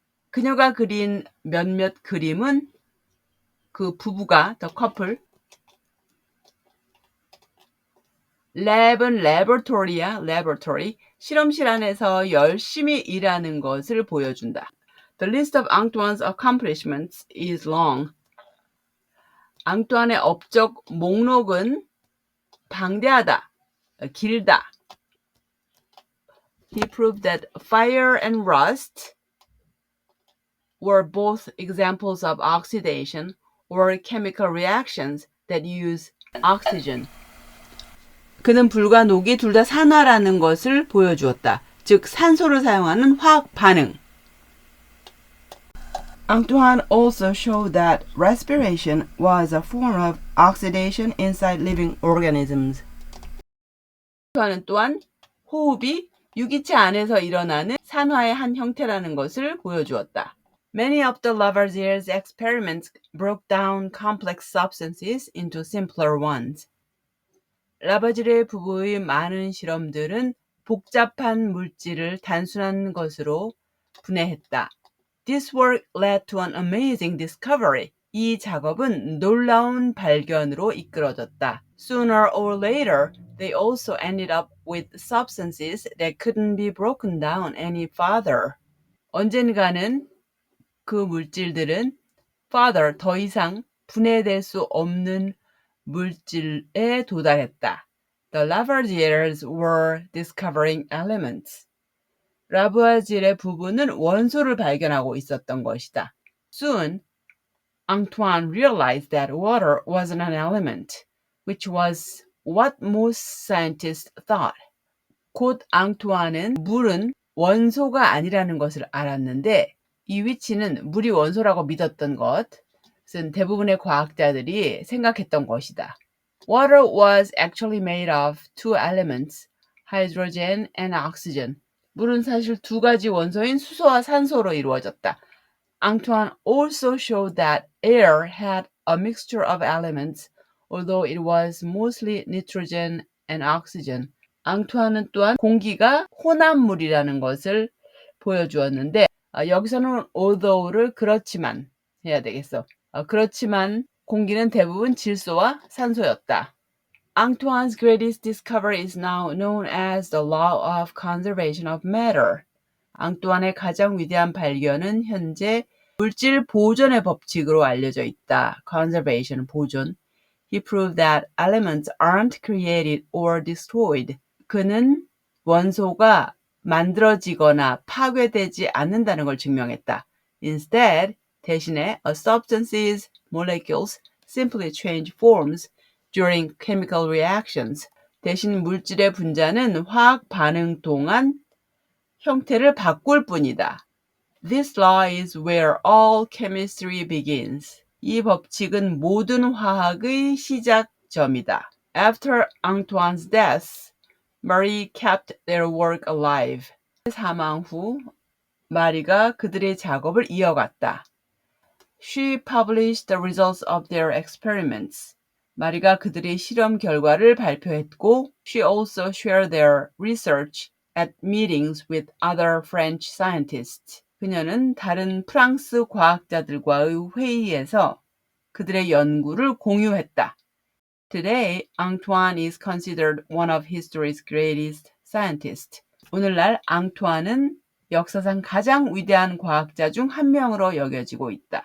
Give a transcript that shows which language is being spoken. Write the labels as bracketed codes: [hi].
[ko] 그녀가 그린 몇몇 그림은 그 부부가, [en] the couple, [ko] 랩은 laboratory야, laboratory, 실험실 안에서 열심히 일하는 것을 보여준다. [en] The list of Antoine's accomplishments is long. [ko] 앙투안의 업적 목록은 방대하다, 길다. [en] He proved that fire and rust were both examples of oxidation or chemical reactions that use oxygen. [ko] 그는 불과 녹이 둘 다 산화라는 것을 보여주었다. 즉 산소를 사용하는 화학 반응. [en] Antoine also showed that respiration was a form of oxidation inside living organisms. [ko] 안토안은 또한 호흡이 유기체 안에서 일어나는 산화의 한 형태라는 것을 보여주었다. [en] Many of the Lavoisier's experiments broke down complex substances into simpler ones. [ko] 라바지르 부부의 많은 실험들은 복잡한 물질을 단순한 것으로 분해했다. [en] This work led to an amazing discovery. [ko] 이 작업은 놀라운 발견으로 이끌어졌다. [en] Sooner or later, they also ended up with substances that couldn't be broken down any further. [ko] 언젠가는 그 물질들은 further, 더 이상 분해될 수 없는 물질에 도달했다. [en] The Lavoisiers were discovering elements. [ko] 라부아질의 부부는 원소를 발견하고 있었던 것이다. [en] Soon, Antoine realized that water wasn't an element, which was what most scientists thought. [ko] 곧 앙투안은 물은 원소가 아니라는 것을 알았는데 이 위치는 물이 원소라고 믿었던 것은 대부분의 과학자들이 생각했던 것이다. [en] Water was actually made of two elements, hydrogen and oxygen. [ko] 물은 사실 두 가지 원소인 수소와 산소로 이루어졌다. [en] Antoine also showed that air had a mixture of elements, although it was mostly nitrogen and oxygen. [ko] 앙투안은 또한 공기가 혼합물이라는 것을 보여주었는데 여기서는 although를 그렇지만 해야 되겠어. 그렇지만 공기는 대부분 질소와 산소였다. [en] Antoine's greatest discovery is now known as the law of conservation of matter. [ko] 앙투안의 가장 위대한 발견은 현재 물질 보존의 법칙으로 알려져 있다. [en] Conservation, [ko] 보존. [en] He proved that elements aren't created or destroyed. [ko] 그는 원소가 만들어지거나 파괴되지 않는다는 걸 증명했다. [en] Instead, [ko] 대신에 [en] a substance's molecules simply change forms during chemical reactions. [ko] 대신 물질의 분자는 화학 반응 동안 형태를 바꿀 뿐이다. [en] This law is where all chemistry begins. [ko] 이 법칙은 모든 화학의 시작점이다. [en] After Antoine's death, Marie kept their work alive. [ko] 사망 후 마리가 그들의 작업을 이어갔다. [en] She published the results of their experiments. [ko] 마리가 그들의 실험 결과를 발표했고, [en] she also shared their research at meetings with other French scientists. [ko] 그녀는 다른 프랑스 과학자들과의 회의에서 그들의 연구를 공유했다. [en] Today, Antoine is considered one of history's greatest scientists. [ko] 오늘날 앙투안은 역사상 가장 위대한 과학자 중 한 명으로 여겨지고 있다.